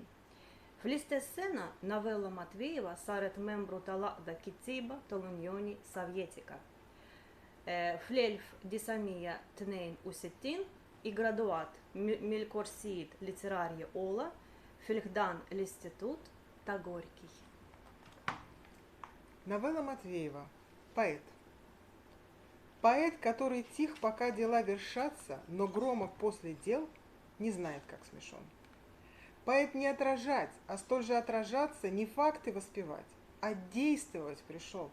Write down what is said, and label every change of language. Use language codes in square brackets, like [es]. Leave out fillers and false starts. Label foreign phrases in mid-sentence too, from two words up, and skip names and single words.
[mt] Fl-istess sena Novella Matwejeva saret membru tal-Aqda Kittiba tal-Unjoni Sovjetika. Fl-1962 iggraduat mill-korsijiet literarji ola fil-ħdan l-Istitut ta' Gorkij. [ru] Новелла Матвеева. Поэт. Поэт, который тих, пока дела вершатся, но громок после дел, не знает, как смешон. Поэт не отражать, а столь же отражаться, не факты воспевать, а действовать пришел.